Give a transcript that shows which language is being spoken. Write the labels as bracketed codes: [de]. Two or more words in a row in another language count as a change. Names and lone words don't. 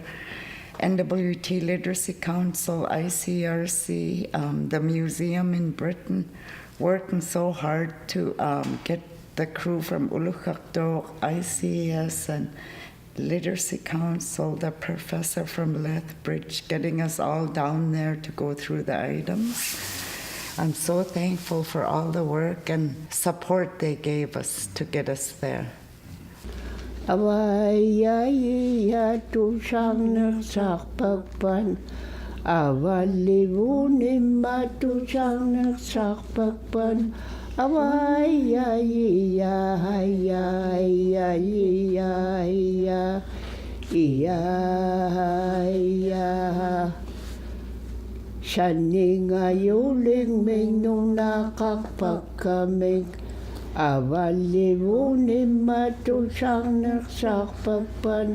[en] NWT Literacy Council, ICRC, the museum in Britain, working so hard to get the crew from Uqauhiit, ICS, and Literacy Council, the professor from Lethbridge, getting us all down there to go through the items. I'm so thankful for all the work and support they gave us to get us there. [ikt] Awaya tu sang sakpakpan, awalivuni matu sang sakpakpan. Awaya ya ya ya ya ya. Shaninga yuling minung nakakpakamig. Awalivuni matu sang nagsakpakpan.